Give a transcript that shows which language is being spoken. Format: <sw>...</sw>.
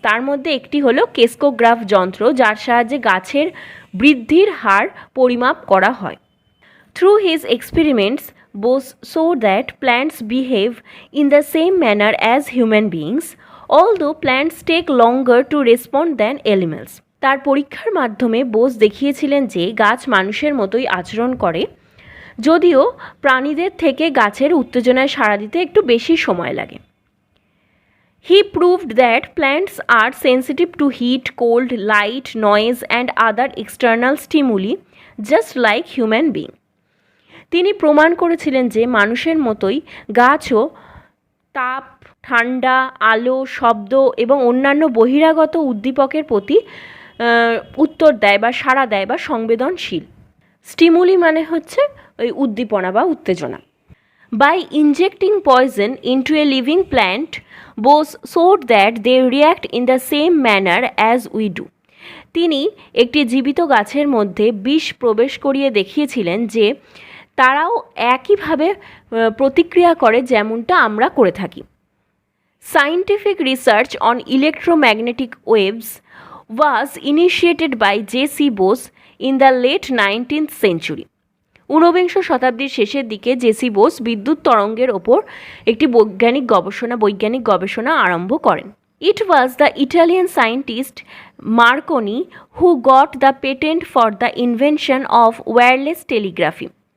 <bn>তার মধ্যে একটি হলো ক্রেস্কোগ্রাফ যন্ত্র, যার সাহায্যে গাছের বৃদ্ধির হার পরিমাপ করা হয়।</bn> <en>Through his experiments, Bose showed that plants behave in the same manner as human beings, although plants take longer to respond than animals.</en> <bn>তার পরীক্ষার মাধ্যমে বোস দেখিয়েছিলেন যে গাছ মানুষের মতোই আচরণ করে, যদিও প্রাণীদের থেকে গাছের উত্তেজনায় সাড়া দিতে একটু বেশি সময় লাগে।</bn> <en>He proved that plants are sensitive to heat, cold, light, noise and other external stimuli just like human being.</en> <bn>তিনি প্রমাণ করেছিলেন যে মানুষের মতোই গাছও তাপ, ঠান্ডা, আলো, শব্দ এবং অন্যান্য বহিরাগত উদ্দীপকের প্রতি উত্তর দেয় বা সাড়া দেয় বা সংবেদনশীল। স্টিমুলি মানে হচ্ছে ওই উদ্দীপনা বা উত্তেজনা।</bn> <en>By injecting poison into a living plant, Bose showed that they react in the same manner as we do.</en> <bn>তিনি একটি জীবিত গাছের মধ্যে বিষ প্রবেশ করিয়ে দেখিয়েছিলেন যে তারাও একইভাবে প্রতিক্রিয়া করে যেমনটা আমরা করে থাকি।</bn> <en>Scientific research on electromagnetic waves was initiated by J.C.B.O.S.E in the late 19th century.</en> <bn>ঊনবিংশ শতাব্দীর শেষের দিকে জেসি বোস বিদ্যুৎ তরঙ্গের ওপর একটি বৈজ্ঞানিক গবেষণা আরম্ভ করেন।</bn> <en>It was the Italian scientist Marconi who got the patent for the invention of wireless telegraphy.</en>